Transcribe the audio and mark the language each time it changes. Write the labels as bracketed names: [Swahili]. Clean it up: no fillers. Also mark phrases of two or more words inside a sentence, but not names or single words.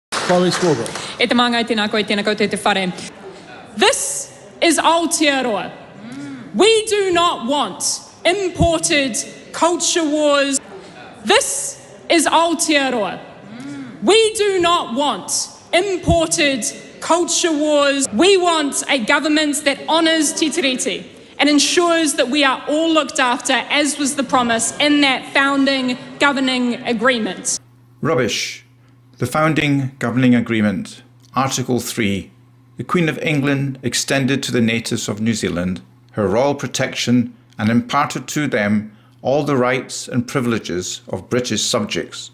[English] Swarbrick. [Māori] E te māngai tēnā koe, tēnā koe te whare. [English] This is Aotearoa. We do not want imported culture wars. This is Aotearoa. We do not want imported culture wars. We want a government that honours [Māori] te tiriti [English] and ensures that we are all looked after, as was the promise in that founding governing agreement. Rubbish. The founding governing agreement, Article 3, the Queen of England extended to the natives of New Zealand her royal protection and imparted to them all the rights and privileges of British subjects.